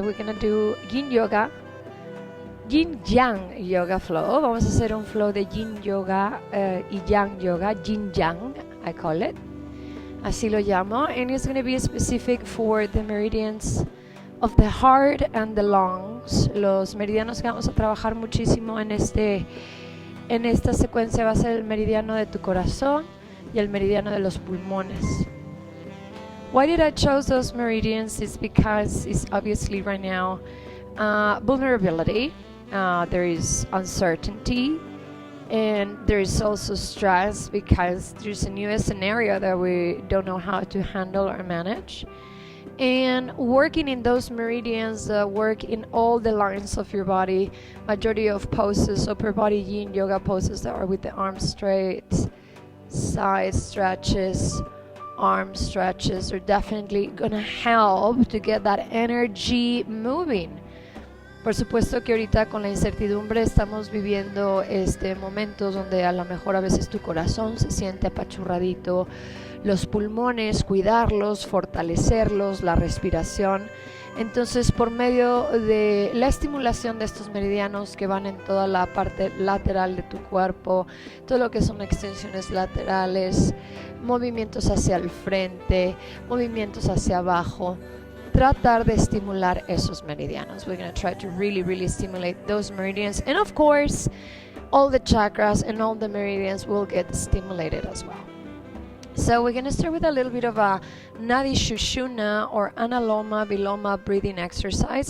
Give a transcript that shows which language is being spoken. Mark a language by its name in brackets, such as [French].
[English] We're gonna do yin yoga, yin yang yoga flow. [Spanish] Vamos a hacer un flow de yin yoga y yang yoga, [English] yin yang, I call it. [Spanish] Así lo llamo. [English] And it's gonna be specific for the meridians of the heart and the lungs. [Spanish] Los meridianos que vamos a trabajar muchísimo en esta secuencia va a ser el meridiano de tu corazón y el meridiano de los pulmones. [English] Why did I choose those meridians? Is because it's obviously right now vulnerability. There is uncertainty, and there is also stress because there's a new scenario that we don't know how to handle or manage. And working in those meridians, work in all the lines of your body. Majority of poses, upper body yin yoga poses that are with the arms straight, side stretches, arm stretches are definitely gonna help to get that energy moving. [Spanish] Por supuesto que ahorita con la incertidumbre estamos viviendo momentos donde a lo mejor a veces tu corazón se siente apachurradito, los pulmones, cuidarlos, fortalecerlos, la respiración. Entonces, por medio de la estimulación de estos meridianos que van en toda la parte lateral de tu cuerpo, todo lo que son extensiones laterales, movimientos hacia el frente, movimientos hacia abajo, tratar de estimular esos meridianos. [English] We're going to try to really stimulate those meridians. And of course, all the chakras and all the meridians will get stimulated as well. So we're going to start with a little bit of a Nadi Shushuna or Analoma Viloma breathing exercise.